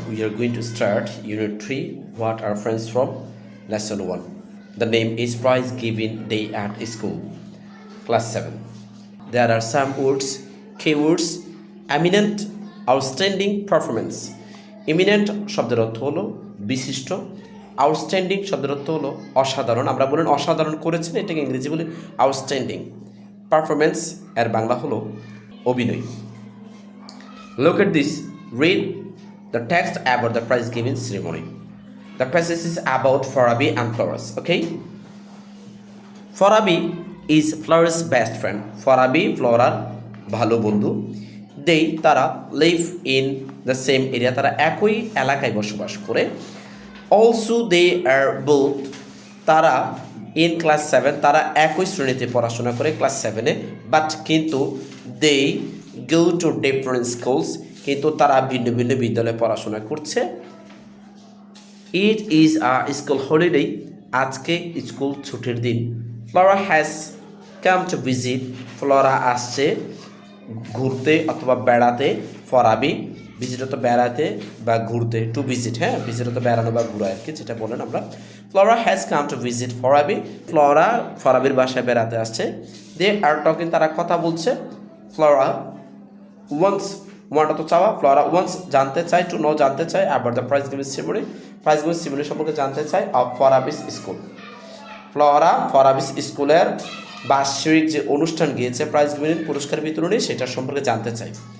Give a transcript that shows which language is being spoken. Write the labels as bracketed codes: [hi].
[en] We are going to start Unit 3. What are friends from? Lesson 1. The name is Prize Giving Day at School. Class 7. There are some words, keywords, eminent, outstanding performance. [bn] Eminent শব্দের অর্থ হলো বিশিষ্ট, outstanding শব্দের অর্থ হলো অসাধারণ। আমরা বলেন অসাধারণ করেছেন, এটাকে ইংরেজি বলি আউটস্ট্যান্ডিং। পারফরমেন্স এর বাংলা হলো অভিনয়। [en] Look at this. Read the text about the prize giving ceremony. The passage is about Farabi and Flores. Okay? Farabi is Flora's best friend. Farabi, Flora, [bn] ভালো বন্ধু। [en] They তারা live in the same area. [bn] তারা একই এলাকায় বসবাস করে। [en] Also they are both [bn] তারা in class 7 তারা একই শ্রেণীতে পড়াশোনা করে ক্লাস 7-এ, বাট কিন্তু [en] they go to different schools, [bn] কিন্তু তারা ভিন্ন ভিন্ন বিদ্যালয়ে পড়াশোনা করছে। [en] It is a school holiday. [bn] আজকে স্কুল ছুটির দিন। [en] Flora has come to visit. Flora [bn] আসছে ঘুরতে অথবা বেড়াতে। ফরাবি ভিজিট তো বেড়াতে বা ঘুরতে, টু ভিজিট, হ্যাঁ ভিজিট তো বেড়ানো বা ঘুরা আর কি, যেটা বলেন আমরা। [en] Flora has come to visit Farabi. [bn] Flora ফরাবির বাসায় বেড়াতে আসছে। [en] They are talking [bn] তারা কথা বলছে। Flora once ওয়ান্ট তো চাওয়া, ফ্লোরা ওয়ান্স জানতে চায়, টু নো জানতে চায়, আবার the prize giving ceremony prize giving ceremony সম্পর্কে জানতে চায় অফ ফরাবিস স্কুল। ফ্লোরা ফরাবিস স্কুলের বার্ষিক যে অনুষ্ঠান গিয়েছে প্রাইজ গিভিং পুরস্কার বিতরণী, সেটার সম্পর্কে জানতে চায়।